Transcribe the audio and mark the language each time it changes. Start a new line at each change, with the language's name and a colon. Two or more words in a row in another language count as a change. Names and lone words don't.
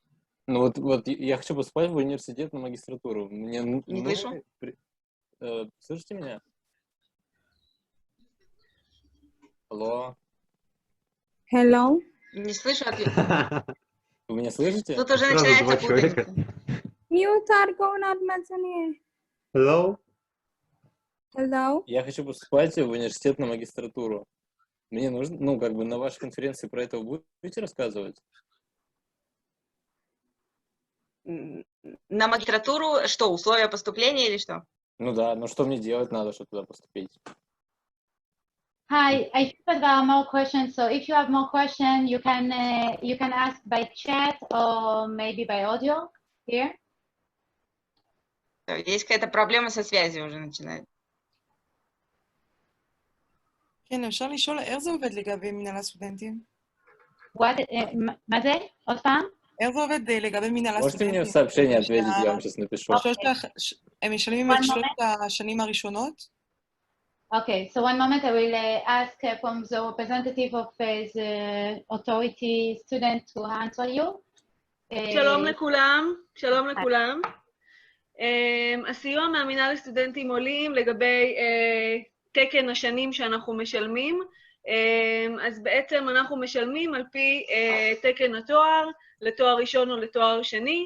Russian: Ну вот я хочу поступать в университет на магистратуру. Не слышу. Слышите меня? Алло?
English: Hello?
Russian: Не слышу ответа. Вы меня слышите? Тут уже начинается путаница.
English: Mute Argo not Mazzanier. Hello? Hello?
Russian: Я хочу поступать в университет на магистратуру. Мне нужно, ну, как бы на вашей конференции про это вы будете рассказывать? На магистратуру что, условия поступления или что? Ну да, но что мне делать надо, чтобы туда поступить?
English: Hi, I think that there are more questions. So if you have more questions, you can ask by chat or maybe by audio here.
Russian: Есть какая-то проблема со связью уже начинает.
Hebrew: כן, אפשר לשאול איך זה עובד לגבי מנהל הסטודנטים? מה זה? עוד פעם? איך זה עובד לגבי מנהל הסטודנטים?
Russian: Можете мне сообщение ответить, я вам сейчас напишу.
Hebrew: הם משלמים את שלושת השנים הראשונות?
English: Okay, so one moment I will ask from the representative of the authority student to answer you.
Hebrew: שלום לכולם, שלום לכולם. הסיוע מהמינהל לסטודנטים עולים לגבי תקן השנים שאנחנו משלמים, אז בעצם אנחנו משלמים על פי תקן התואר, לתואר ראשון או לתואר שני.